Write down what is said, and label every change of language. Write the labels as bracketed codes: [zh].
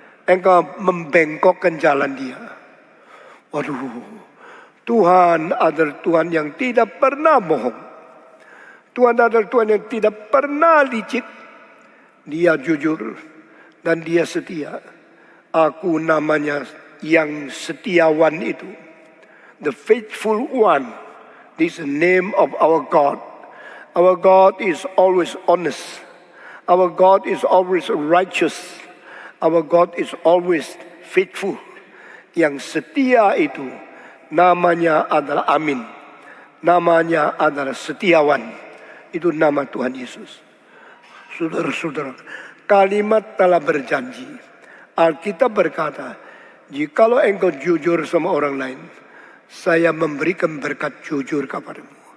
[id] Engkau membengkokkan jalan dia. Waduh, Tuhan adalah Tuhan yang tidak pernah bohong. Tuhan adalah Tuhan yang tidak pernah licik. Dia jujur dan dia setia. Aku namanya yang setiawan itu. [en] The faithful one. This is the name of our God. Our God is always honest. Our God is always righteous. Our God is always faithful. [id] Yang setia itu namanya adalah Amin. Namanya adalah setiawan. Itu nama Tuhan Yesus. Saudara-saudara, kalimat telah berjanji. Alkitab berkata, jikalau engkau jujur sama orang lain, saya memberikan berkat jujur kepadamu.